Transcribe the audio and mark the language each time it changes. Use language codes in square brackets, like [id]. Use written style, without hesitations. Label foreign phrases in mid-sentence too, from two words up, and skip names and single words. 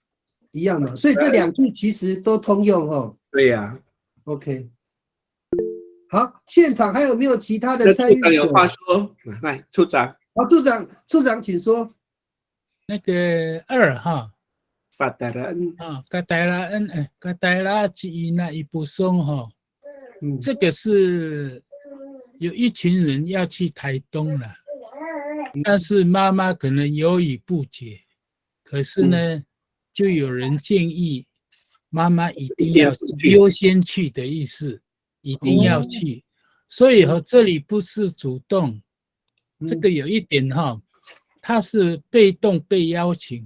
[zh] 一样的，所以这2句其实都通用哦。对呀。 OK。好，现场还有没有其他的参与者？有话说，来，处长。好，处长，请说。那个2哈， [id] 把 daerah N [zh] 啊， [id] ke daerah N，ke daerah Cina Ipusung [zh] 哈，这个是有一群人要去台东了，但是妈妈可能犹豫不决，可是呢，就有人建议妈妈一定要优先去的意思，一定要去。所以这里不是主动，这个有一点他是被动被邀请。